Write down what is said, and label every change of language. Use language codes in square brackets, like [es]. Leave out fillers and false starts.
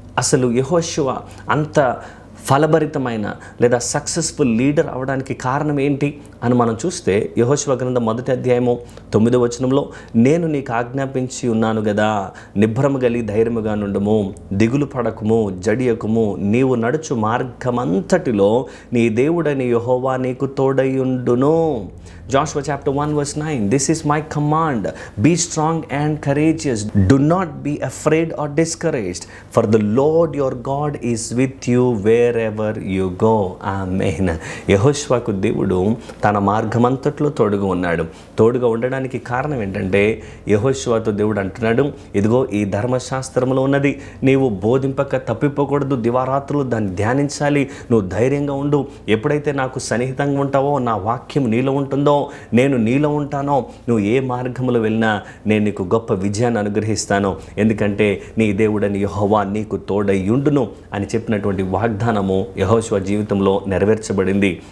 [te] అసలు యెహోషువ అంత ఫలభరితమైన లేదా సక్సెస్ఫుల్ లీడర్ అవడానికి కారణం ఏంటి అని మనం చూస్తే యెహోషువ గ్రంథం 1వ అధ్యాయము 9వ వచనంలో నేను నీకు ఆజ్ఞాపించి ఉన్నాను కదా, నిబ్బరము గలి ధైర్యముగా నుండుము, దిగులు పడకుము, జడియకుము, నీవు నడుచు మార్గమంతటిలో నీ దేవుడని యెహోవా నీకు తోడయుండును. [en] Joshua chapter 1 verse 9, this is my command, be strong and courageous, do not be afraid or discouraged, for the Lord your God is with you wherever you go. Amen. [te] యెహోషువకు దేవుడు తన మార్గమంతట్లో తోడుగా ఉన్నాడు. తోడుగా ఉండడానికి కారణం ఏంటంటే యెహోషువతో దేవుడు అంటున్నాడు, ఇదిగో ఈ ధర్మశాస్త్రంలో ఉన్నది నీవు బోధింపక తప్పిపోకూడదు, దివారాత్రులు దాన్ని ధ్యానించాలి, నువ్వు ధైర్యంగా ఉండు, ఎప్పుడైతే నాకు సన్నిహితంగా ఉంటావో, నా వాక్యం నీలో ఉంటుందో, నేను నీలో ఉంటానో, నువ్వు ఏ మార్గంలో వెళ్ళినా నేను నీకు గొప్ప విజయాన్ని అనుగ్రహిస్తాను, ఎందుకంటే నీ దేవుడని యెహోవా నీకు తోడయ్యుండును అని చెప్పినటువంటి వాగ్దానము యెహోషువ జీవితంలో నెరవేర్చబడింది.